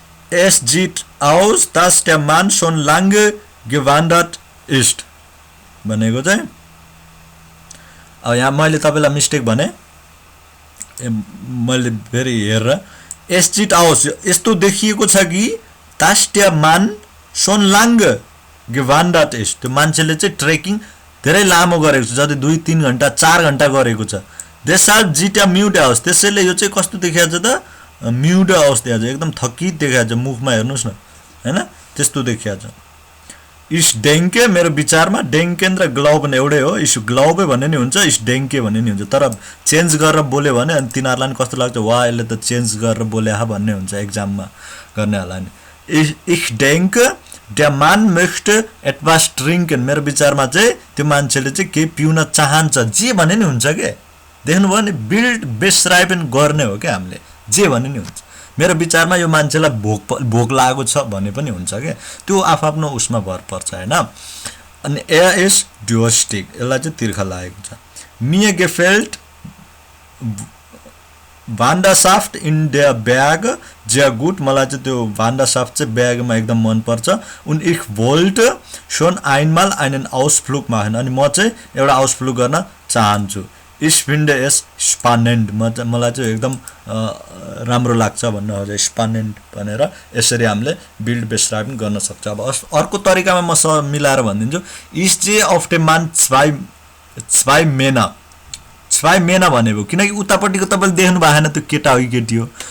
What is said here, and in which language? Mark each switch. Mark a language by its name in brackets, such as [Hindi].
[German] Es sieht aus, dass der Mann schon lange gewandert ist [Nepali] भनेको चाहिँ अब यहाँ मैले तपाईलाई मिस्टेक भने मैले फेरि हेरेर [German] Es sieht aus [Nepali] यस्तो देखिएको छ कि [German] dass der Mann schon lange gewandert ist। [Nepali] त्यो मान्छेले चाहिँ ट्रेकिङ धेरै लामो गरेको छ, जति 2-3 घण्टा 4 घण्टा गरेको छ। [German] Deshalb sieht er müde aus [Nepali] त्यसैले यो चाहिँ कस्तो देखिएको छ त म्युड अवस्था छ, एकदम थकित देखिएको छ मुखमा हेर्नुस् न हैन त्यस्तो देखिएको छ। इस डेङ्के मेरो विचारमा डेङ्केन र ग्लाउबन एउटै हो, इस ग्लाउबे भन्ने नि हुन्छ इस डेङ्के भन्ने नि हुन्छ, तर चेन्ज गरेर बोल्यो भने अनि तिनीहरूलाई नि कस्तो लाग्छ वा यसले त चेन्ज गरेर बोले हा भन्ने हुन्छ एक्जाममा गर्नेहरूलाई नि। [German] Ich denke der Mann möchte etwas trinken [Nepali] मेरो विचारमा चाहिँ त्यो मान्छेले चाहिँ के पिउन चाहन्छ, जे भन्ने नि हुन्छ के देख्नुभयो नि बिल्ड बेसराइबन गर्ने हो क्या हामीले जे भन्ने नि हुन्छ। मेरो विचारमा यो मान्छेलाई भोक लागेको छ भन्ने पनि हुन्छ के त्यो आफ्नो उसमा भर पर्छ हैन। अनि [German] er ist durstig [Nepali] यसलाई चाहिँ तिर्खा लागेको छ। [German] Mir gefällt Wanderschaft in der Berge sehr gut [Nepali] मलाई चाहिँ त्यो Wanderschaft चाहिँ ब्यागमा एकदम मन पर्छ। [German] Und ich wollte schon einmal einen Ausflug machen [Nepali] अनि म चाहिँ एउटा आउटफ्लुग गर्न चाहन्छु। [German] Ich finde es spannend [Nepali] मलाई चाहिँ एकदम राम्रो लाग्छ भन्न हो spannend भनेर यसरी हामीले बिल्ड बेसराइबिङ गर्न सक्छ। अब अर्को तरिकामा म मिलाएर भनिदिन्छु [German] ist je auf dem Mann zwei Männer [Nepali] भनेको किनकि उतापट्टिको तपाईले देख्नु भएन त्यो केटा हो कि केटी हो।